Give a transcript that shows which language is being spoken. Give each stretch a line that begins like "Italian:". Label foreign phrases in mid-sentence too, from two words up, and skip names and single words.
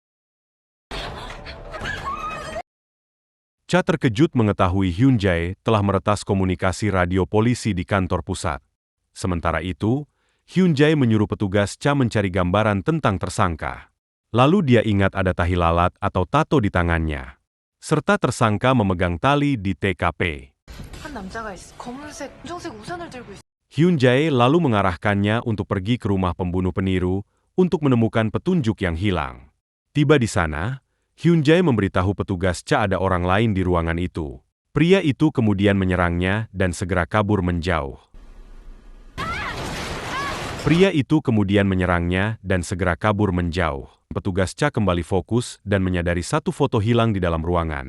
Indonesian: Cha terkejut mengetahui Hyun Jae telah meretas komunikasi radio polisi di kantor pusat. Sementara itu, Hyun Jae menyuruh petugas Cha mencari gambaran tentang tersangka. Lalu dia ingat ada tahi lalat atau tato di tangannya. Serta tersangka memegang tali di TKP.
Korean: 한 남자가 있어. 검은색, 검정색 우산을 들고 있어.
Indonesian: Hyun Jae lalu mengarahkannya untuk pergi ke rumah pembunuh peniru untuk menemukan petunjuk yang hilang. Tiba di sana, Hyun Jae memberitahu petugas Cha ada orang lain di ruangan itu. Pria itu kemudian menyerangnya dan segera kabur menjauh. Petugas Cha kembali fokus dan menyadari satu foto hilang di dalam ruangan.